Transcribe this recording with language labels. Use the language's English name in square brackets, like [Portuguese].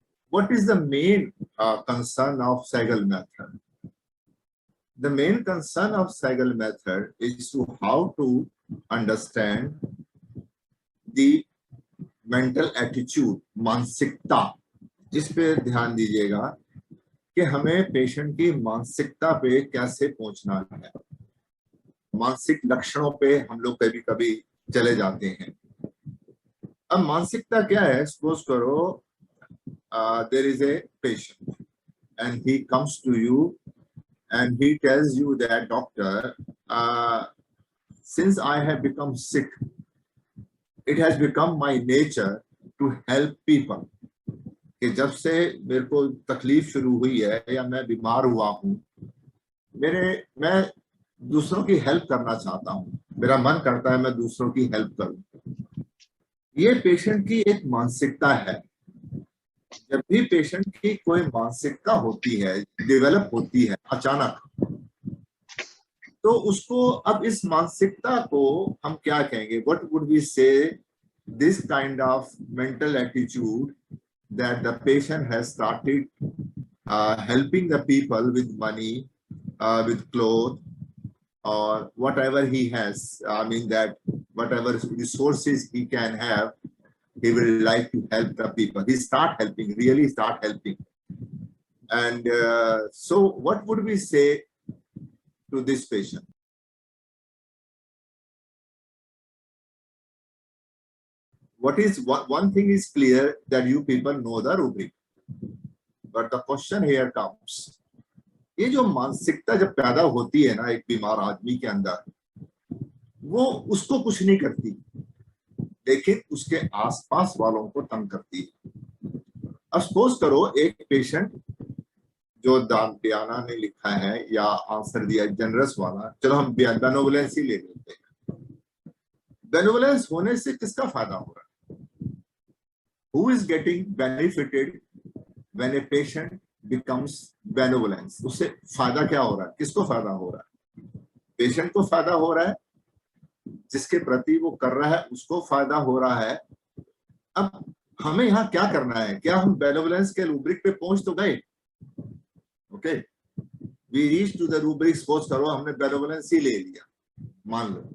[English] what is the main concern of Segal method? The main concern of Segal method is to how to understand the mental attitude, [Hindi] मानसिकता, इस पे ध्यान दीजिएगा कि हमें patient की मानसिकता पे कैसे पहुंचना है। मानसिक लक्षणों पे हम लोग कभी कभी चले जाते हैं। अब मानसिकता क्या है? सपोज करो [English] there is a patient and he comes to you and he tells you that, doctor, since I have become sick, it has become my nature to help people. [Hindi] कि जब से मेरे को तकलीफ शुरू हुई है या मैं बीमार हुआ हूँ, मैं दूसरों की हेल्प करना चाहता हूँ, मेरा मन करता है मैं दूसरों की हेल्प करूँ। ये पेशेंट की एक मानसिकता है। जब भी पेशेंट की कोई मानसिकता होती है, डेवलप होती है अचानक, तो उसको अब इस मानसिकता को हम क्या कहेंगे? [English] What would we say? This kind of mental attitude that the patient has started helping the people with money, with clothes, or whatever he has. I mean that whatever resources he can have, he will like to help the people. He start helping, really start helping. And so what would we say to this patient? What is one thing is clear, that you people know the rubric, but the question here comes, [Hindi] ये जो मानसिकता जब पैदा होती है ना एक बीमार आदमी के अंदर, वो उसको कुछ नहीं करती, लेकिन उसके आसपास वालों को तंग करती है। अब सपोज करो एक पेशेंट जो बयाना ने लिखा है या आंसर दिया जनरस वाला, चलो हम बेनोवलेंस ही ले लेते हैं। बेनोवलेंस होने से किसका फायदा हो रहा है? [English] Who is getting benefited when a patient becomes benevolent? [Hindi] उससे फायदा क्या हो रहा है? किसको फायदा हो रहा है? पेशेंट को फायदा हो रहा है, जिसके प्रति वो कर रहा है उसको फायदा हो रहा है। अब हमें यहाँ क्या करना है? क्या हम बेनेवोलेंस के रूब्रिक पे पहुंच तो गए? [English] Okay, we reach to the rubric. [Hindi] Suppose करो हमने बेनेवोलेंस ही ले लिया, मान लो।